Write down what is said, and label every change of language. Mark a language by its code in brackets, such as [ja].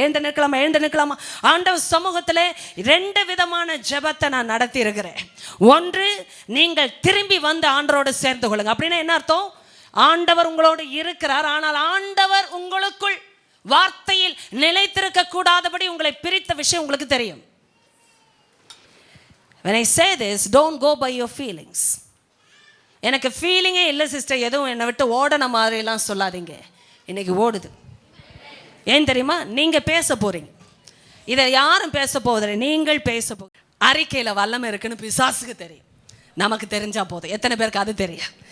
[ta] எழுந்து நிற்கலாமா? ஆண்டவர் சமூகத்தில் 2 விதமான ஜெபத்தை நான் நடத்தி இருக்கிறேன். ஒன்று, நீங்கள் திரும்பி வந்து ஆண்டவரோடு சேர்ந்து கொள்ளுங்க. அப்படின்னா என்ன அர்த்தம்? ஆண்டவர் உங்களோடு இருக்கிறார், ஆனால் ஆண்டவர் உங்களுக்குள் வார்த்தையில் நிலைத்திருக்க கூடாதபடி உங்களை பிரித்த விஷயம் உங்களுக்கு தெரியும். [en] When I say this, don't go by your feelings. [ta] எனக்கு ஃபீலிங்கே இல்லை சிஸ்டர், எதுவும் என்னை விட்டு ஓடன மாதிரிலாம் சொல்லாதீங்க. இன்னைக்கு ஓடுது. ஏன் தெரியுமா? நீங்க பேச போறீங்க. இதை யாரும் பேச போவதில்லை, நீங்கள் பேச போ. அறிக்கையில் வல்லமை இருக்குன்னு பிசாசுக்கு தெரியும், நமக்கு தெரிஞ்சா போதும். எத்தனை பேருக்கு அது தெரியும்?